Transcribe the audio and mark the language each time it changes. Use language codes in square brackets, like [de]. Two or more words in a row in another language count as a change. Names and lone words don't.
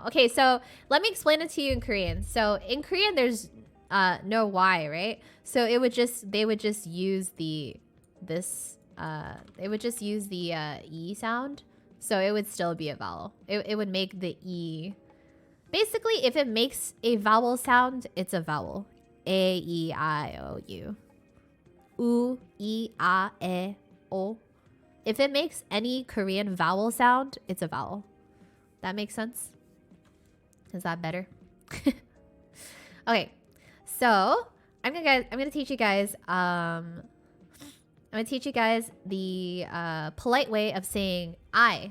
[en] Okay, so let me explain it to you in Korean. So in Korean, there's no Y, right? So they would just use the E sound. So it would still be a vowel. It would make the E. Basically, if it makes a vowel sound, it's a vowel. A, E, I, O, U. U, E, A, E, O. If it makes any Korean vowel sound, it's a vowel. That makes sense? Is that better? Okay. So, I'm gonna teach you guys the polite way of saying I.